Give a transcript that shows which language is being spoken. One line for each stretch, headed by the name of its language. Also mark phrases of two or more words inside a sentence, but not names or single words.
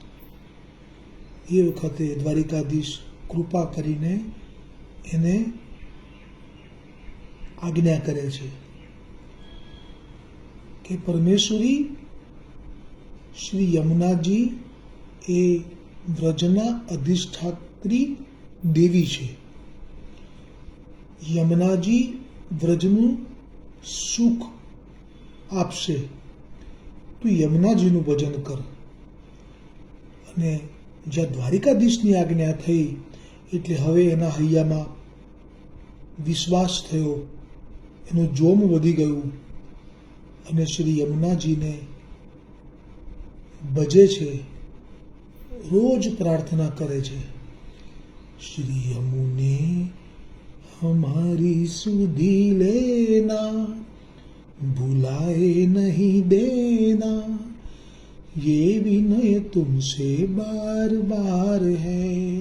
Gujarati: એ વખતે દ્વારિકાધીશ કૃપા કરીને એને આજ્ઞા કરે છે કે પરમેશ્વરી શ્રી યમુનાજી એ વ્રજના અધિષ્ઠાત્રી દેવી છે। યમુનાજી વ્રજનું સુખ આપશે, તું યમુનાજીનું ભજન કર। અને જ્યાં દ્વારિકાધીશની આજ્ઞા થઈ એટલે હવે એના હૈયામાં વિશ્વાસ થયો, એનું જોમ વધી ગયું અને શ્રી યમુનાજીને ભજે છે, રોજ પ્રાર્થના કરે છે।
Hindi: श्री यमुने हमारी सुधि लेना, भुलाए नहीं देना, ये विनय तुमसे बार बार है।